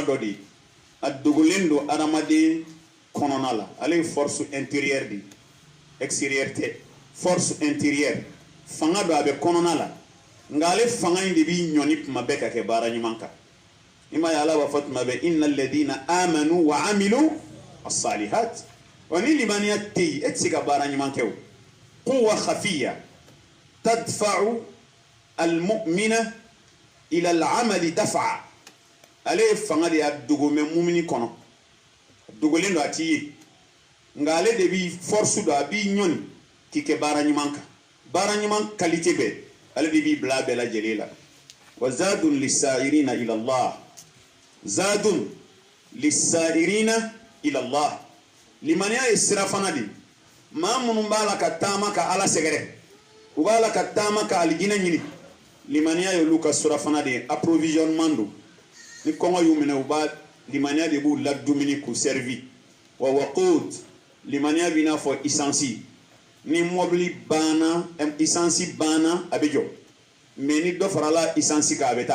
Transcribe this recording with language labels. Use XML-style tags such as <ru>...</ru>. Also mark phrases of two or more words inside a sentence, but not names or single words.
<bm>dɔ de a dogolen don adamaden kɔnɔna la ale ye</bm> <fr>force intérieure</fr> <bm>de extérieure tɛ</bm> <fr>force intérieure</fr> <bm>fanga dɔ a bɛ kɔnɔna la nka ale fanga in de b'i ɲɔni tuma bɛɛ ka kɛ baara ɲuman kan i m'a ye ala b'a fɔ tuma bɛɛ</bm> <ar>إن الذين آمنوا وعملوا الصالحات</ar> <bm>wa ni limaniya tɛ yen e tɛ se ka baara ɲuman kɛ o</bm> <ar>قوة خفية تدفع المؤمن إلى العمل دفعا</ar> <bm>ale ye fanga de y'a dogo mɛ mumini kɔnɔ dogolen don a t'i ye nka ale de b'i force don a b'i ɲɔni k'i kɛ baara ɲuman kan baara ɲuman qualité bɛɛ ale de b'i bila a bɛɛ lajɛlen la</bm> <ar>وزاد للسائرين إلى الله زاد للسائرين إلى الله</ar> <bm>limaniya ye sira fana de maa minnu b'a la ka taama ka ala sɛgɛrɛ u b'a la ka taama ka alijinɛ ɲini limaniya ye olu ka sira fana de approvisionnement don ni kɔngɔ y'u minɛ u b'a limaniya de b'u ladumuni k'u servi</bm> <ar>ووقود</ar> <bm>limaniya b'i n'a fɔ essence ni mobili banna essence banna a bɛ jɔ mais ni dɔ farala essence kan a bɛ</bm>